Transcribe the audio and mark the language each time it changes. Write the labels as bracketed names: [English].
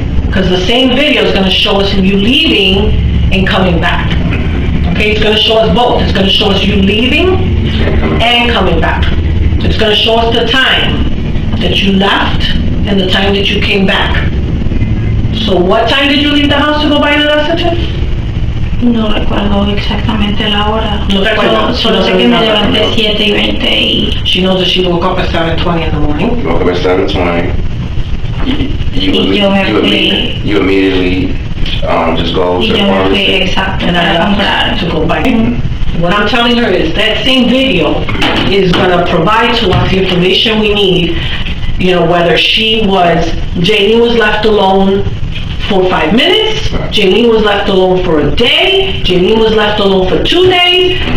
[English] Because the same video is gonna show us you leaving and coming back. Okay, it's gonna show us both. It's gonna show us you leaving and coming back. It's gonna show us the time that you left and the time that you came back. So what time did you leave the house to go buy the Desitin? [Spanish] No recuerdo exactamente la hora. No recuerdo. Solo sé que me levanté 7:20 y... [English] She knows that she woke up at 7:20 in the morning. You woke up at 7:20. You immediately just go to the pharmacy. [Spanish] Exacto, a comprar. [English] To go buy. What I'm telling her is that same video is going to provide to us the information we need, you know, whether Jailyn was left alone for 5 minutes, Jailyn was left alone for a day, Jailyn was left alone for 2 days.